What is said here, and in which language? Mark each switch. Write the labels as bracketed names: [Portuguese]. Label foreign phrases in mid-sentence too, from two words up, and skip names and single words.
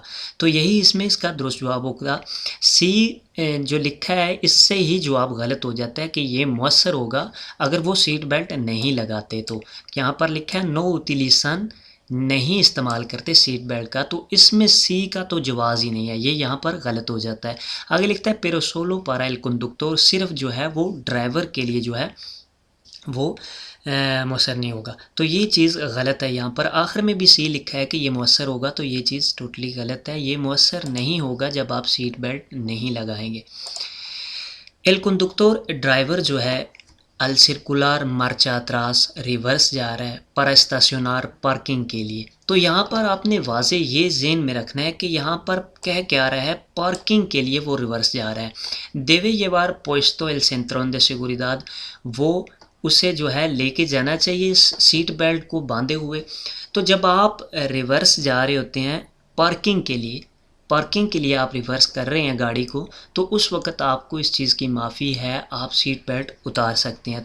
[Urdu] تو یہی اس میں اس کا درست جواب ہوگا. سی جو لکھا ہے اس سے ہی جواب غلط ہو جاتا ہے کہ یہ مؤثر ہوگا اگر وہ سیٹ بیلٹ نہیں لگاتے. تو یہاں پر لکھا ہے [Spanish] no utilizan, [Urdu] نہیں استعمال کرتے سیٹ بیلٹ کا، تو اس میں سی کا تو جواز ہی نہیں ہے، یہ یہاں پر غلط ہو جاتا ہے. آگے لکھتا ہے [Spanish] pero solo para el conductor، [Urdu] صرف جو ہے وہ ڈرائیور کے لیے جو ہے وہ مؤثر نہیں ہوگا. تو یہ چیز غلط ہے. یہاں پر آخر میں بھی سی لکھا ہے کہ یہ مؤثر ہوگا، تو یہ چیز ٹوٹلی غلط ہے. یہ مؤثر نہیں ہوگا جب آپ سیٹ بیلٹ نہیں لگائیں گے. [Spanish] el conductor [Urdu] ڈرائیور جو ہے [Spanish] al circular marcha atrás [Urdu] ریورس جا رہا ہے [Spanish] para estacionar [Urdu] پارکنگ کے لیے. تو یہاں پر آپ نے واضح یہ ذہن میں رکھنا ہے کہ یہاں پر کہہ کیا رہا ہے، پارکنگ کے لیے وہ ریورس جا رہا ہے. [Spanish] debe llevar puesto el cinturón de seguridad، [Urdu] وہ اسے جو ہے لے کے جانا چاہیے سیٹ بیلٹ کو باندھے ہوئے. تو جب آپ ریورس جا رہے ہوتے ہیں پارکنگ کے لیے آپ ریورس کر رہے ہیں گاڑی کو، تو اس وقت آپ کو اس چیز کی معافی ہے، آپ سیٹ بیلٹ اتار سکتے ہیں.